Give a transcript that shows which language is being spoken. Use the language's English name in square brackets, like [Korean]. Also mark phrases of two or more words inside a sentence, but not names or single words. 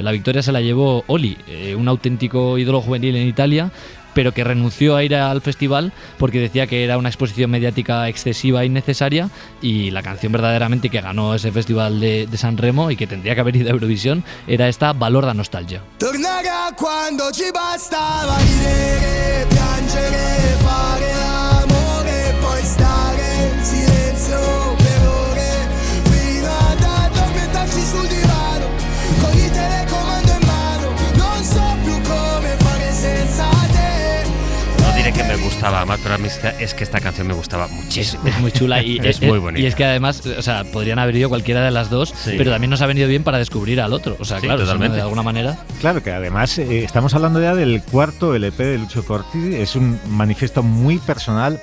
[Spanish] La victoria se la llevó Oli, un auténtico ídolo juvenil en Italia, pero que renunció a ir al festival porque decía que era una exposición mediática excesiva e innecesaria, y la canción verdaderamente que ganó ese festival de Sanremo y que tendría que haber ido a Eurovisión era esta, Valor da Nostalgia. [Italian] Tornerà quando ci bastava ridere, piangere, fare l'amore, poi stare in silenzio per ore, fino ad addormentarsi sul divano, con il telecomando in mano, non so più come fare senza te. [Spanish] No diré que me gustaba más, pero a mí es que esta canción me gustaba muchísimo. Es muy chula y es muy bonita. Y es que además, o sea, podrían haber ido cualquiera de las dos, pero también nos ha venido bien para descubrir al otro. O sea, claro, totalmente. De alguna manera. Claro que además estamos hablando ya del cuarto LP de Lucio Corsi, es un manifiesto muy personal.